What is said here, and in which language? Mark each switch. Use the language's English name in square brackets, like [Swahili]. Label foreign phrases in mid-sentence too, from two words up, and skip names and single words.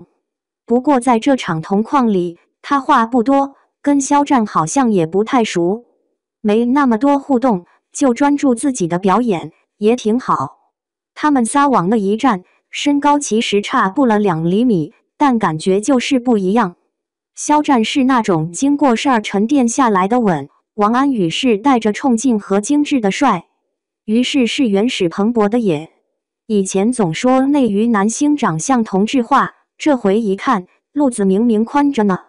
[Chinese] 不過在這場銅礦裡，他話不多，跟肖戰好像也不太熟，沒那麼多互動，就專注自己的表演，也挺好。他們仨往那一站，身高其實差不了2厘米，但感覺就是不一樣。肖戰是那種經過事兒沉澱下來的穩，王安宇是帶着衝勁和精緻的帥。於是是原始蓬勃的野。以前總說內娛男星長相同質化，這回一看，路子明明寬着呢。